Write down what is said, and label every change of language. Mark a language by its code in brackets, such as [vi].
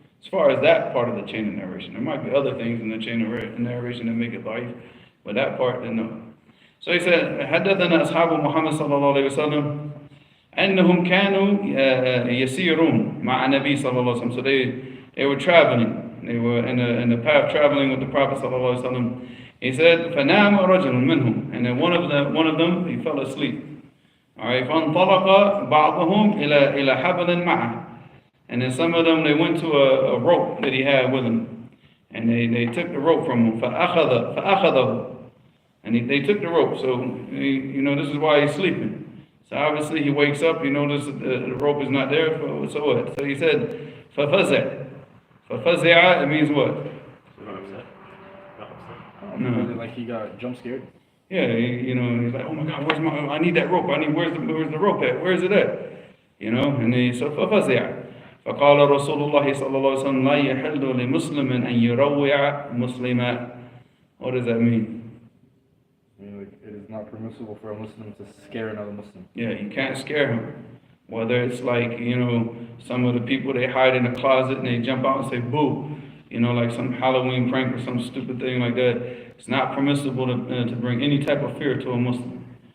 [en] As far as that part of the chain of narration, there might be other things in the chain of narration that make it ضعيف, but that part, then no. So he said, [ar] حدثنا أصحاب محمد صلى الله عليه وسلم أنهم كانوا يسيرون مع النبي صلى الله عليه وسلم. [en] So they were traveling. They were in the path traveling with the Prophet sallallahu alaihi wasallam. He said, [ar] فَنَامَ رَجُلٌ مِّنْهُمْ, [en] and then one of them, he fell asleep. All right, [ar] فَانْطَلَقَ بَعْضُهُمْ إِلَى حَبْلٍ مَعَهُ, [en] and then some of them, they went to a rope that he had with him, and they took the rope from him. [ar] فَأَخَذَهُ, [en] and they took the rope. So this is why he's sleeping. So obviously he wakes up, he notices the rope is not there. So what? So he said, [ar] فَفَزَعَ. فَفَزِعَ, [en] it means what? No. Like he got jump scared? Yeah, he's like, oh my God, I need that rope. Where's the rope at? Where is it at? And so [ar] فَفَزِعَ. فقال رسول الله صلى الله عليه وسلم لا يحل لمسلم أن يروع مسلما. [en] What does that mean? It is not permissible for a Muslim to scare another Muslim. Yeah, you can't scare him. Whether it's like, some of the people, they hide in a closet and they jump out and say boo, like some Halloween prank or some stupid thing like that. It's not permissible to bring any type of fear to a Muslim.